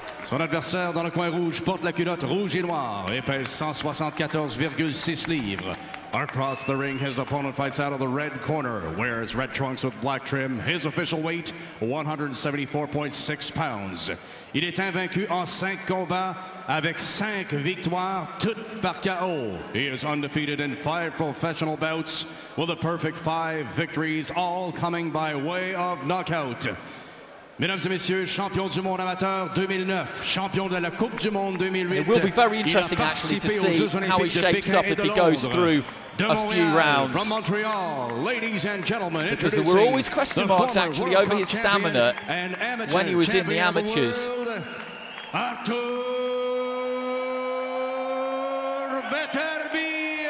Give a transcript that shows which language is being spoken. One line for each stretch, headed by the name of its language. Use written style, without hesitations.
French: Son adversaire dans le coin rouge porte la culotte rouge et noire et pèse 174,6 livres.
English: Across the ring, his opponent fights out of the red corner, wears red trunks with black trim. His official weight, 174.6 pounds.
French: Il est invaincu en 5 combats avec 5 victoires, toutes par KO.
English: He is undefeated in 5 professional bouts with a perfect 5 victories, all coming by way of knockout.
French: Mesdames et messieurs, champion du monde amateur 2009, champion de la Coupe du Monde 2008.
English: It will be very interesting actually to see how he shapes up if he goes through a few rounds. From Montreal, ladies and gentlemen, because there were always question marks actually over his stamina when he was in the amateurs. Artur Beterbiev.